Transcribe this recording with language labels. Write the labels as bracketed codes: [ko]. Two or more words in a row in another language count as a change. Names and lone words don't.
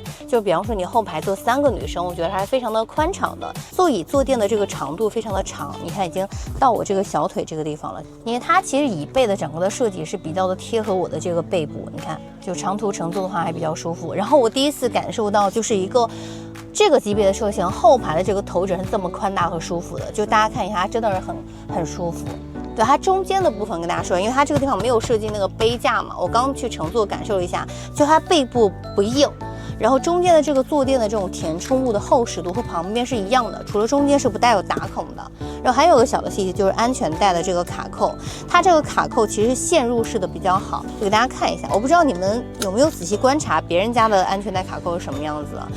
[zh] 就比方說你後排坐3個女生，我覺得還是非常的寬敞的。座椅坐墊的這個長度非常的長，你看已經到我這個小腿這個地方了。因為它其實椅背的整個的設計是比較的貼合我的這個背部，你看就長途乘坐的話還比較舒服。然後我第一次感受到就是一個這個級別的車型後排的這個頭枕是這麼寬大和舒服的，就大家看一下，它真的是很舒服。对，它中間的部分跟大家說，因為它這個地方沒有設計那個杯架嘛，我剛去乘坐感受了一下，就它背部不硬。然後中間的這個坐墊的這種填充物的厚實度和旁邊是一樣的，除了中間是不帶有打孔的。然後還有個小的細節，就是安全帶的這個卡扣，它這個卡扣其實是線入式的比較好，就給大家看一下。我不知道你們有沒有仔細觀察別人家的安全帶卡扣是什麼樣子啊？